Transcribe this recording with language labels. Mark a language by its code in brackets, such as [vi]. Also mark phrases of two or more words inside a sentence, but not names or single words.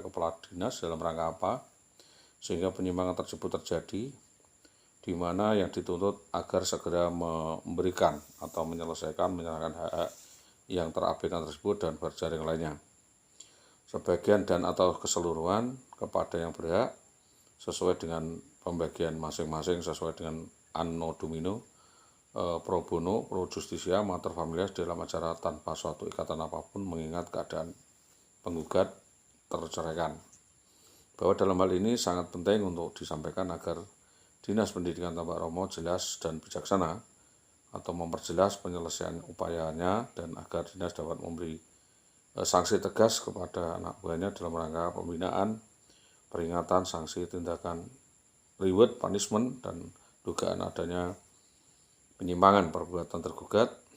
[id] kepala dinas dalam rangka apa, sehingga penyimpangan tersebut terjadi, di mana yang dituntut agar segera memberikan atau menyelesaikan menyerahkan hak yang terabaikan tersebut dan berjaring lainnya, sebagian dan atau keseluruhan kepada yang berhak sesuai dengan pembagian masing-masing sesuai dengan [la] anno domino, pro bono, pro justisia, mater familias [id] dalam acara tanpa suatu ikatan apapun mengingat keadaan penggugat terceraikan. Bahwa dalam hal ini sangat penting untuk disampaikan agar Dinas Pendidikan Tambak Romo jelas dan bijaksana atau memperjelas penyelesaian upayanya, dan agar dinas dapat memberi sanksi tegas kepada anak buahnya dalam rangka pembinaan, peringatan, sanksi, tindakan [en] reward, punishment, [id] dan dugaan adanya penyimpangan perbuatan tergugat